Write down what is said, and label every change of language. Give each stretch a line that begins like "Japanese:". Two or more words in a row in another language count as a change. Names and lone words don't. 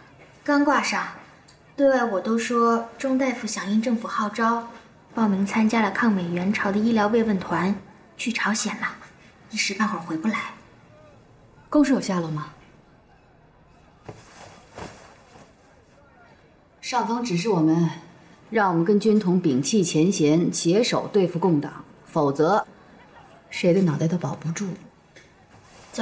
Chinese: 刚挂上，对外我都说钟大夫响应政府号召，报名参加了抗美援朝的医療慰問團，去朝鮮了，一時半會兒回不來。公事有下落嗎？上峰指示我們，讓我們跟軍統摒棄前嫌，攜手對付共黨，否則誰的腦袋都保不住。